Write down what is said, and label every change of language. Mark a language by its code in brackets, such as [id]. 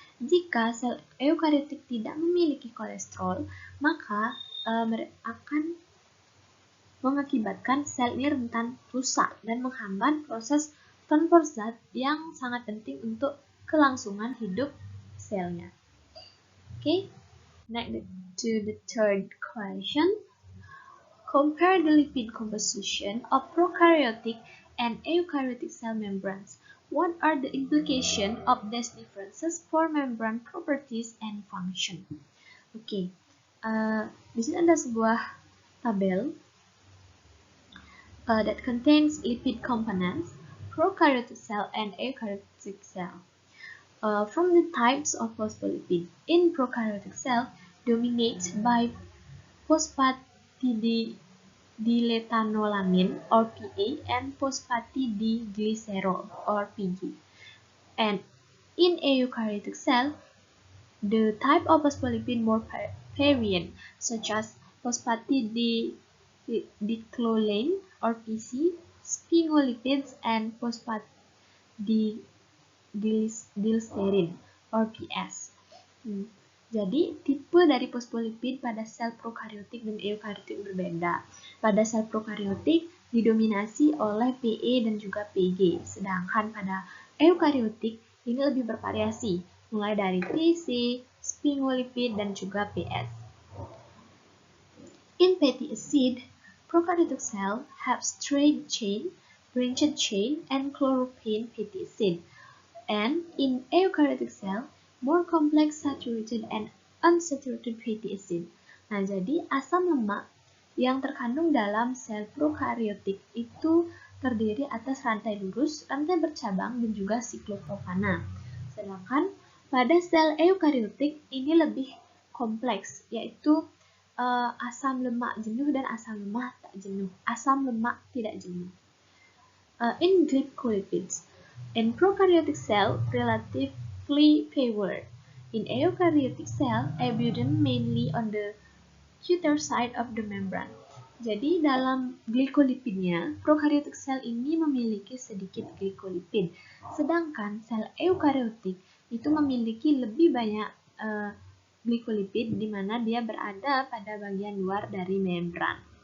[id] Jika sel eukaryotik tidak memiliki kolesterol, maka akan mengakibatkan sel ini rentan rusak dan menghambat proses transport zat yang sangat penting untuk kelangsungan hidup selnya. [en] Okay, next to the third question. Compare the lipid composition of prokaryotic and eukaryotic cell membranes. What are the implications of these differences for membrane properties and function? [id] Oke, di sini ada sebuah tabel [en] that contains lipid components, prokaryotic cell and eukaryotic cell. From the types of phospholipid in prokaryotic cell dominated by phosphatidylethanolamine or PA and phosphatidylglycerol or PG. And in eukaryotic cell, the type of phospholipid more variant, such as phosphatidylcholine or PC, sphingolipids, and phosphatidylserine or PS. [id] Jadi, tipe dari fosfolipid pada sel prokaryotik dan eukaryotik berbeda. Pada sel prokaryotik didominasi oleh PE dan juga PG, sedangkan pada eukaryotik ini lebih bervariasi, mulai dari PC, sphingolipid, dan juga PS. [en] In fatty acid, prokaryotic cell have straight chain, branched chain, and chloropane fatty acid. And in eukaryotic cell, more complex saturated and unsaturated fatty acid. [id] Nah, jadi asam lemak yang terkandung dalam sel prokaryotik itu terdiri atas rantai lurus, rantai bercabang, dan juga siklopropana. Sedangkan pada sel eukaryotik ini lebih kompleks, yaitu asam lemak jenuh dan asam lemak tak jenuh. Asam lemak tidak jenuh. [en] In glycolipids, in prokaryotic cell, relatively favored. In eukaryotic cell, abundant mainly on the outer side of the membrane. [id] Jadi dalam glikolipidnya, prokaryotik sel ini memiliki sedikit glikolipid, sedangkan sel eukaryotik itu memiliki lebih banyak glikolipid di mana dia berada pada bagian luar dari membran.